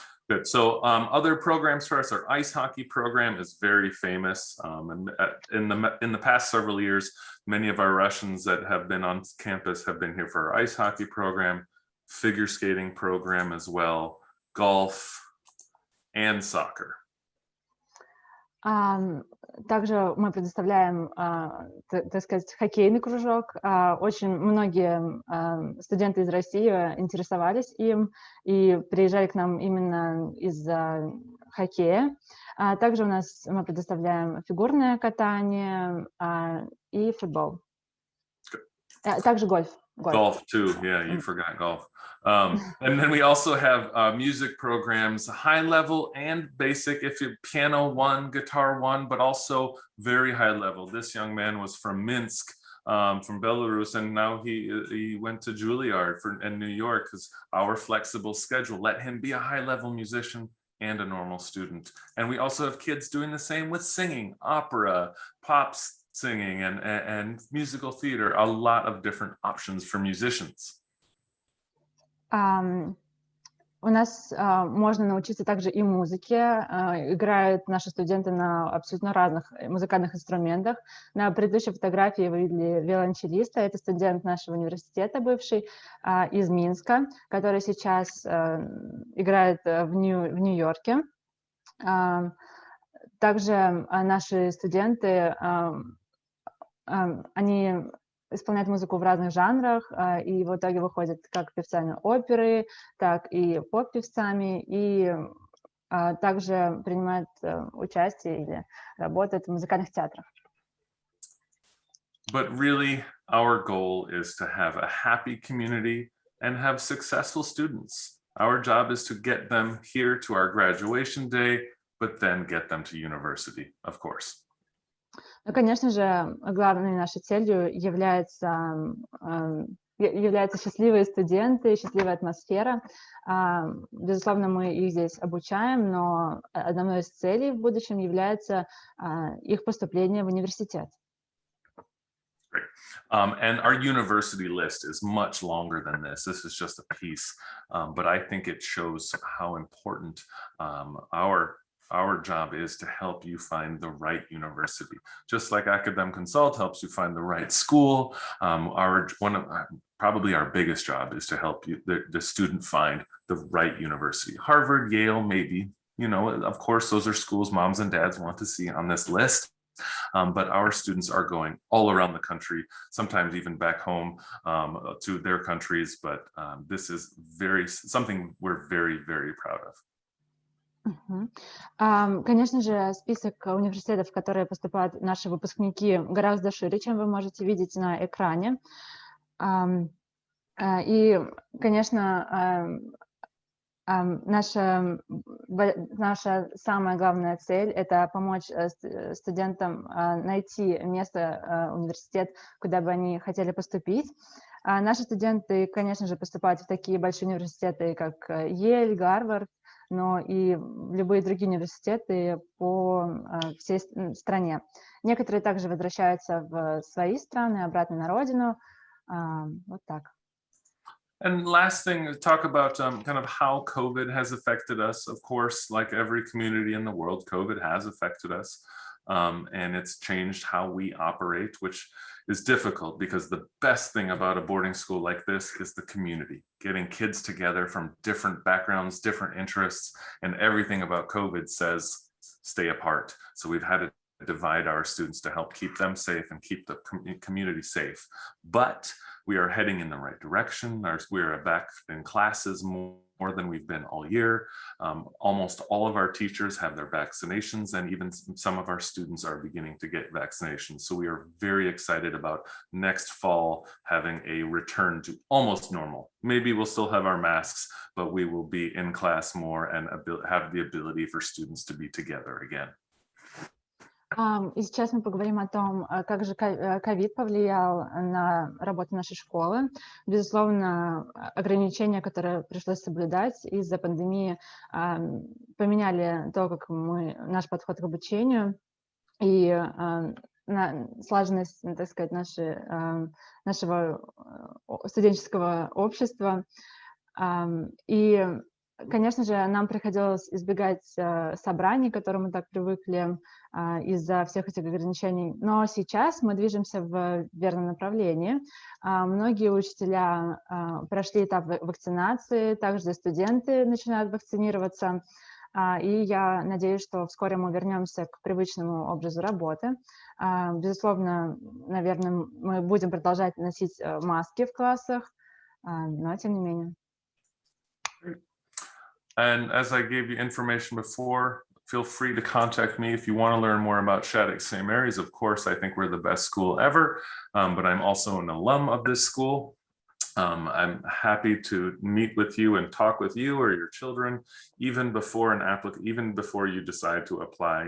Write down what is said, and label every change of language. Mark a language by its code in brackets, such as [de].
[en] Good. So other programs for us, our ice hockey program is very famous. And in the past several years, many of our Russians that have been on campus have been here for our ice hockey program, figure skating program as well, golf, and soccer. [ru] Также мы предоставляем, так сказать, хоккейный кружок. Очень многие студенты из России интересовались им и приезжали к нам именно из-за хоккея. Также мы предоставляем фигурное катание и футбол. Также гольф. [en] Golf too, yeah, you forgot golf. And then we also have music programs, high level and basic, if you piano 1, guitar 1, but also very high level. This young man was from Minsk, from Belarus, and now he went to Juilliard in New York because our flexible schedule let him be a high level musician and a normal student. And we also have kids doing the same with singing, opera, pops, singing and musical theater, a lot of different options for musicians. [ru] У нас можно научиться также и музыке. Играют наши студенты на абсолютно разных музыкальных инструментах. На предыдущей фотографии вы видели виолончелиста. Это студент нашего университета, бывший, из Минска, который сейчас играет в Нью-Йорке. Также наши студенты, они исполняют музыку в разных жанрах, и в итоге выходят как певцами оперы, так и поп-певцами, и также принимают участие или работают в музыкальных театрах. [en] But really, our goal is to have a happy community and have successful students. Our job is to get them here to our graduation day, but then get them to university, of course. [ru] Ну, конечно же, главной нашей целью являются счастливые студенты, счастливая атмосфера. Безусловно, мы их здесь обучаем, но одной из целей в будущем является их поступление в университет. [en] Great. And our university list is much longer than this. This is just a piece, but I think it shows how important our job is to help you find the right university. Just like Academic Consult helps you find the right school, probably our biggest job is to help you, the student find the right university. Harvard, Yale, maybe, of course, those are schools moms and dads want to see on this list. But our students are going all around the country, sometimes even back home to their countries. But this is something we're very, very proud of. [ru] Конечно же, список университетов, в которые поступают наши выпускники, гораздо шире, чем вы можете видеть на экране. И, конечно, наша самая главная цель – это помочь студентам найти место, университет, куда бы они хотели поступить. Наши студенты, конечно же, поступают в такие большие университеты, как Yale, Гарвард, но и любые другие университеты по всей стране. Некоторые также возвращаются в свои страны, обратно на родину. Вот так. [en] And last thing, talk about kind of how COVID has affected us. Of course, like every community in the world, COVID has affected us. And it's changed how we operate, which is difficult because the best thing about a boarding school like this is the community, getting kids together from different backgrounds, different interests, and everything about COVID says stay apart. So we've had to divide our students to help keep them safe and keep the community safe. But we are heading in the right direction. We are back in classes more more than we've been all year. Almost all of our teachers have their vaccinations, and even some of our students are beginning to get vaccinations. So we are very excited about next fall having a return to almost normal. Maybe we'll still have our masks, but we will be in class more and have the ability for students to be together again. [ru] И сейчас мы поговорим о том, как же ковид повлиял на работу нашей школы. Безусловно, ограничения, которые пришлось соблюдать из-за пандемии, поменяли то, как наш подход к обучению и слаженность, так сказать, нашего студенческого общества. И, конечно же, нам приходилось избегать собраний, к которым мы так привыкли из-за всех этих ограничений. Но сейчас мы движемся в верном направлении. Многие учителя прошли этап вакцинации, также студенты начинают вакцинироваться. И я надеюсь, что вскоре мы вернемся к привычному образу работы. Безусловно, наверное, мы будем продолжать носить маски в классах, но тем не менее. [en] And as I gave you information before, feel free to contact me if you want to learn more about Shattuck St. Mary's. Of course, I think we're the best school ever, but I'm also an alum of this school. I'm happy to meet with you and talk with you or your children, even before you decide to apply.